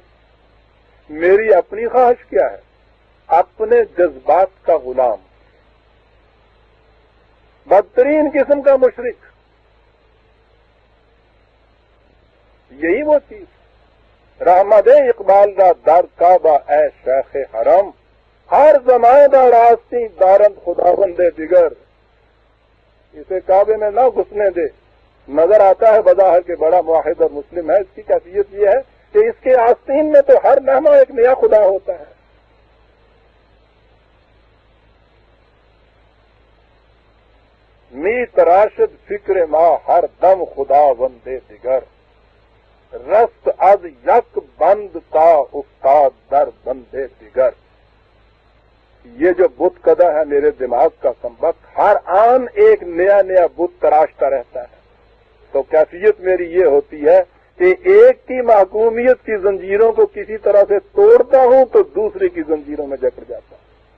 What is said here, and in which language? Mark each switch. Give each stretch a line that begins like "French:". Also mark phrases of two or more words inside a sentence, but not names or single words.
Urdu: میری اپنی خواہش کیا ہے؟ اپنے جذبات کا غلام، بدترین قسم کا مشرک۔ یہی وہ چیز،
Persian: رحمت اقبال را در کعبہ اے شیخ حرم، ہر زمانے دا راستی دارند خداوند دیگر۔
Urdu: اسے کعبے میں نہ گھسنے دے۔ نظر آتا ہے بظاہر کے بڑا موحد اور مسلم ہے، اس کی کیفیت یہ ہے کہ اس کے آستین میں تو ہر لمحہ ایک نیا خدا ہوتا ہے۔
Persian: می تراشد فکر ما ہر دم خدا وندے دیگر، رست از یک بند تا استاد در بندے دیگر۔
Urdu: یہ جو بت قدا ہے میرے دماغ کا کمبخت، ہر آن ایک نیا نیا بت تراشتا رہتا ہے، تو کیفیت میری یہ ہوتی ہے کہ ایک کی محکومیت کی زنجیروں کو کسی طرح سے توڑتا ہوں تو دوسری کی زنجیروں میں جکڑ جاتا ہوں۔